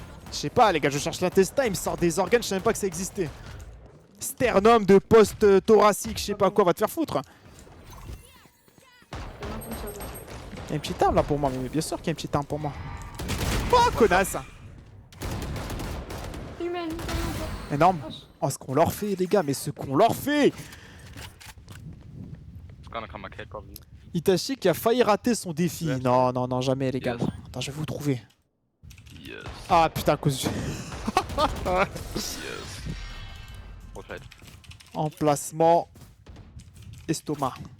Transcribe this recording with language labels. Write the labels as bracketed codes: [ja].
[fr] Je sais pas, les gars, je cherche l'intestin, il me sort des organes, je savais même pas que ça existait. Sternum de poste thoracique, je sais pas quoi, va te faire foutre. Il y a une petite arme là pour moi, mais bien sûr qu'il y a une petite arme pour moi. Oh, connasse! Humaine. Énorme. Oh, ce qu'on leur fait, les gars, mais ce qu'on leur fait! [en] It's gonna come back here probably. [fr] Itachi qui a failli rater son défi. [en] Yes. [fr] Non, non, non, jamais, les gars. [en] Yes. [fr] Attends, je vais vous trouver. [en] Yes. [fr] Ah, putain, à cause du [en] Yes. Right. [fr] emplacement estomac.